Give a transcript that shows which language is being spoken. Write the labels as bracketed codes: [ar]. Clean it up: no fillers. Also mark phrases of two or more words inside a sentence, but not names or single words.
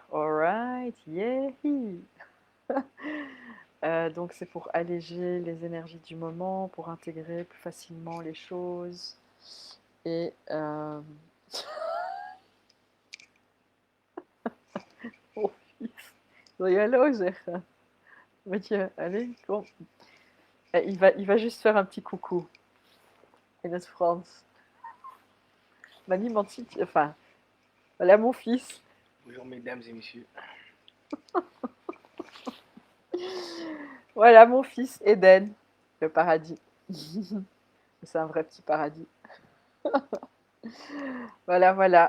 [en] Alright, yeah. [fr] Donc c'est pour alléger les énergies du moment, pour intégrer plus facilement les choses. Et mon fils, [nl] hallo zeggen. Weet je, allez, kom. [fr] Il va juste faire un petit coucou. [nl] In het Frans. Maar niemand ziet je. [fr] Enfin, voilà mon fils. Bonjour mesdames et messieurs. Voilà mon fils, Eden. Le paradis. C'est un vrai petit paradis. Voilà, voilà.